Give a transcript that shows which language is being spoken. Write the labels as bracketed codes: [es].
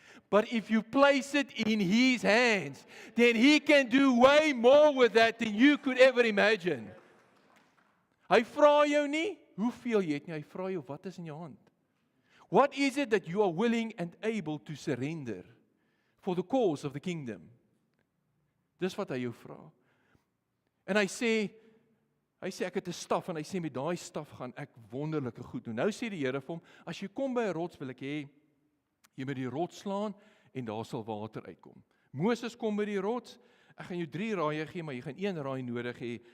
[en] But if you place it in his hands, then he can do way more with that than you could ever imagine. [af] Hy vra jou nie hoeveel jy het nie, hy vra jou wat is in jou hand. [en] What is it that you are willing and able to surrender for the cause of the kingdom? [af] Dis wat hy jou vra. En hy sê ek het 'n staf, en hy sê met daai staf gaan ek wonderlike goed doen. Nou sê die Here vir hom, as jy kom by 'n rots, wil ek hê jy moet die rots slaan en daar sal water uitkom. Moses kom by die rots, ek gaan jou 3 raaie gee, maar jy gaan 1 raai nodig hê.